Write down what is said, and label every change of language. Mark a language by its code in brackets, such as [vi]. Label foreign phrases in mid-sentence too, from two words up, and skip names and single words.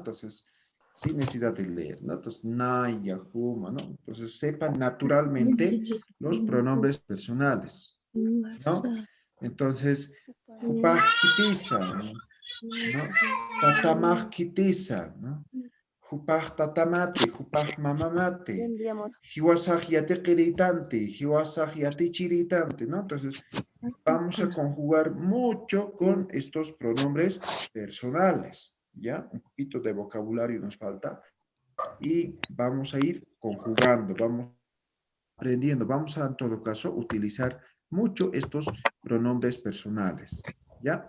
[es] Entonces, sin necesidad de leer, ¿no? Entonces, [ay] naya, huma, [es] ¿no? Entonces, sepan naturalmente los pronombres personales, ¿no? Entonces, hupajkitisa, ¿no? Tatamajkitisa, ¿no? [ay] Hupaj tatamate, hupaj mamamate, hiwasaj yateqiritante, hiwasaj yatichiritante, [es] ¿no? Entonces, vamos a conjugar mucho con estos pronombres personales, ¿ya? Un poquito de vocabulario nos falta y vamos a ir conjugando, vamos aprendiendo, vamos a en todo caso utilizar mucho estos pronombres personales, ¿ya?